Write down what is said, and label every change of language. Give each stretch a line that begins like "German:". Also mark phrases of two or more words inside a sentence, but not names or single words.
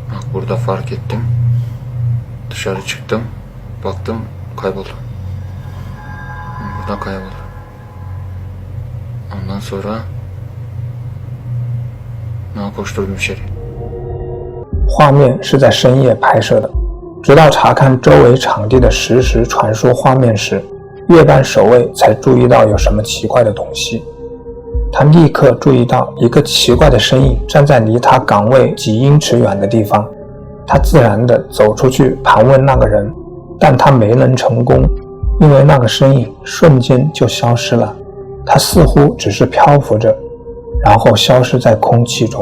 Turkish: Burada fark ettim. Dışarı çıktım. Baktım kayboldu. Buradan kayboldu. Ondan sonra koşturdum içeri.
Chinese: 画面是在深夜拍摄的，直到查看周围场地的实时传输画面时，夜班守卫才注意到有什么奇怪的东西。他立刻注意到一个奇怪的身影站在离他岗位几英尺远的地方，他自然地走出去盘问那个人，但他没能成功，因为那个身影瞬间就消失了，他似乎只是漂浮着，然后消失在空气中。